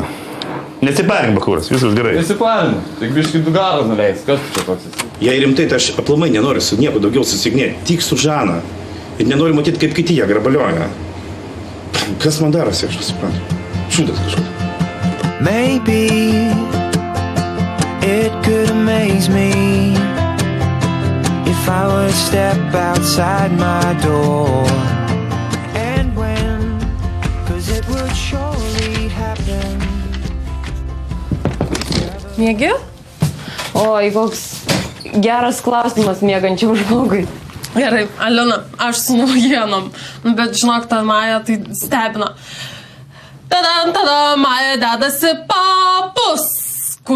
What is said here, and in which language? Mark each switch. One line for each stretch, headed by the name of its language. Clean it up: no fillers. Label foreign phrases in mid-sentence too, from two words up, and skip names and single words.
Lithuanian: Nesiparink, bakūras, viskas gerai. Nesiparinu, tik biškai du garas nuleis. Kas tu čia toks esi? Jei rimtai, tai aš aplamai nenoriu su nieko daugiau susignėti, tik su Žana. Ir nenoriu matyti, kaip kiti ją grabalioja. Kas man darosi, aš suprantu. Šūdas kažkoks.
English: Maybe it could amaze me if I would step outside my door. And when, 'cause it would surely happen.
Lithuanian: Miegi? Oi, koks geras klausimas miegančiam žmogui. Gerai, Alina, aš su naujienom, bet žinok, ta Maja tai stebina. Tada Maja dedasi papus. Kur?